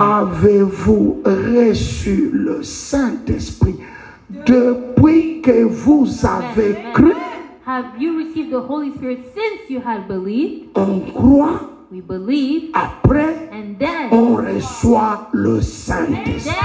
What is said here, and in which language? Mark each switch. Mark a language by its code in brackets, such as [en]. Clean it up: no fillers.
[fr] Avez-vous reçu le Saint-Esprit depuis que vous avez cru? [en] Have you received the Holy Spirit since you had believed? [fr] On croit, [en] We believe, [fr] après [en] and then [fr] on reçoit le Saint-Esprit.